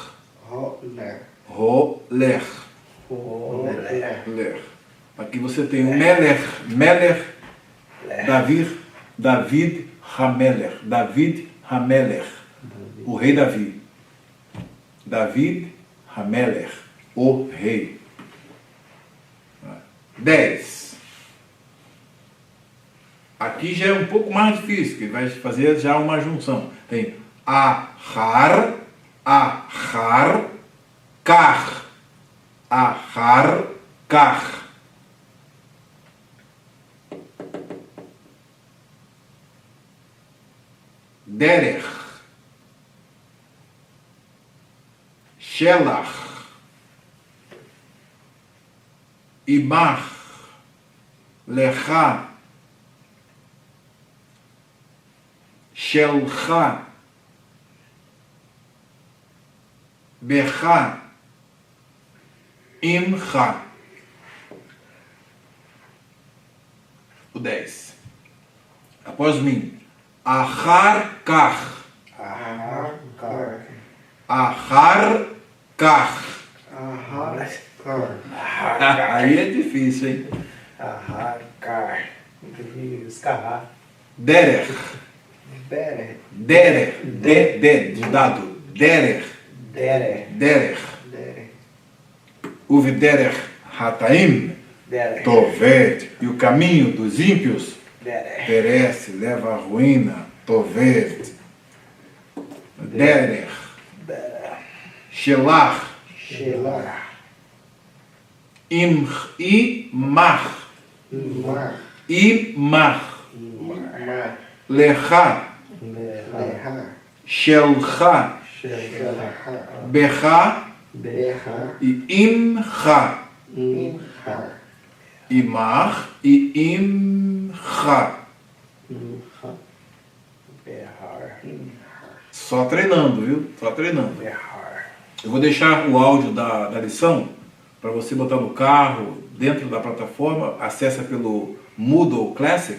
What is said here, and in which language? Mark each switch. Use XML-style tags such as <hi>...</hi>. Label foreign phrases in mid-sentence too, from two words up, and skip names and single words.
<pt>Aqui você tem o Melech,</pt> <he>דוד המלך,</he> <pt>o rei Davi.</pt> <he>דוד המלך,</he> <pt>o rei. 10. Aqui já é um pouco mais difícil, que vai fazer já uma junção. Tem</pt> <he>אחר, כך. אחר, כך. דרך, שלך, עמך, לך, שלך, בך, עמך.</he> <pt>O 10. Após mim.</pt> <he>אחר כך.</he> <pt>Aí é difícil, hein?</pt> <he>Derech.</he> <pt>De dado.</pt> <he>דרך. ובדרך חטאים. Tovet.</he> <pt>E o caminho dos ímpios perece, leva à ruína.</pt> <he>תאבד. דרך. שלך. עמך. Lecha. שלך. בך. E Imcha. Imach e Imcha.</he> <pt>Só treinando, viu? Só treinando. Eu vou deixar o áudio da lição para você botar no carro, dentro da plataforma. Acessa pelo Moodle Classic.</pt>